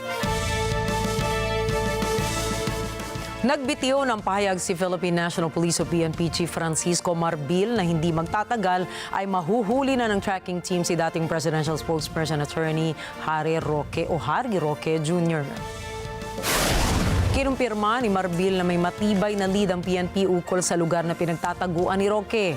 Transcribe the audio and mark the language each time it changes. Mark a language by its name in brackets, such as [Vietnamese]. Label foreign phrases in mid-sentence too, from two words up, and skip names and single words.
[Filipino] Nagbitiw ng pahayag si Philippine National Police o PNP Chief Francisco Marbil na hindi magtatagal ay mahuhuli na ng tracking team si dating [English] presidential spokesperson [Filipino] attorney Harry Roque Jr. Kinumpirma ni Marbil na may matibay na lead ang PNP ukol sa lugar na pinagtataguan ni Roque.